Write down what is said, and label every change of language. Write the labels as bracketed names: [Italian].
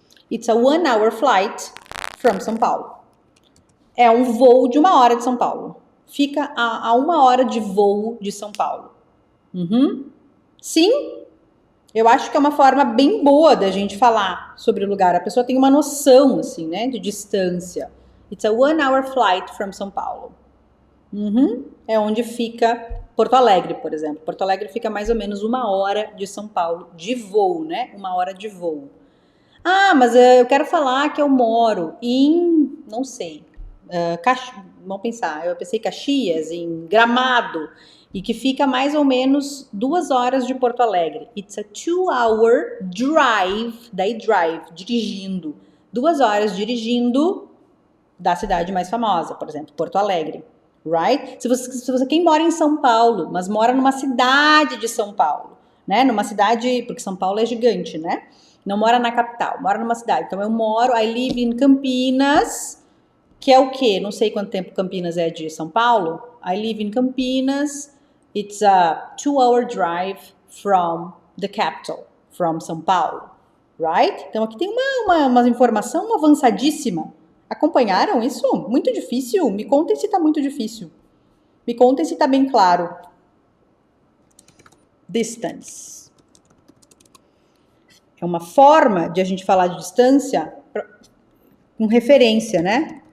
[English] It's a 1-hour flight from São Paulo. [Portuguese] É um voo de 1 hora de São Paulo. Fica a 1 hora de voo de São Paulo. Sim, eu acho que é uma forma bem boa da gente falar sobre o lugar. A pessoa tem uma noção, assim, né, de distância. [English] It's a 1-hour flight from São Paulo. [Portuguese] É onde fica Porto Alegre, por exemplo. Porto Alegre fica mais ou menos 1 hora de São Paulo, de voo, né? 1 hora de voo. Ah, mas eu quero falar que eu moro em, não sei, vamos pensar, eu pensei Caxias, em Gramado, e que fica mais ou menos 2 horas de Porto Alegre. [English] It's a 2-hour drive, [Portuguese] daí drive, dirigindo. 2 horas dirigindo da cidade mais famosa, por exemplo, Porto Alegre, [English] right? [Portuguese] Se você quem mora em São Paulo, mas mora numa cidade de São Paulo, né? Numa cidade, porque São Paulo é gigante, né? Não mora na capital, mora numa cidade. Então eu [English] I live in Campinas, [Portuguese] que é o quê? Não sei quanto tempo Campinas é de São Paulo. [English] I live in Campinas. It's a 2-hour drive from the capital, from São Paulo, right? [Portuguese] Então aqui tem uma informação avançadíssima. Acompanharam isso? Muito difícil? Me contem se tá muito difícil. Me contem se tá bem claro. [English] Distance. [Portuguese] É uma forma de a gente falar de distância com referência, né?